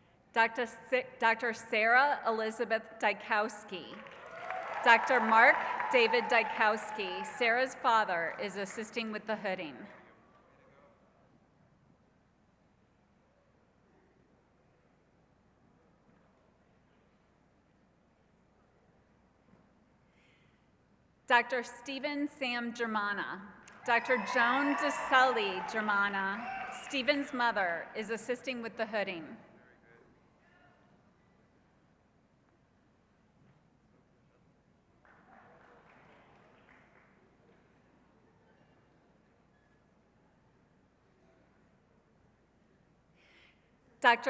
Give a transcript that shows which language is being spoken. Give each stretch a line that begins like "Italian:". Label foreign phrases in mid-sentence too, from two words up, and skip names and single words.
English: Dr. Sarah Elizabeth Dykowski. Dr. Mark David Dykowski, Sarah's father, is assisting with the hooding. Dr. Stephen Sam Germana. Dr. Joan DeSully Germana, Stephen's mother, is assisting with the hooding. Dr.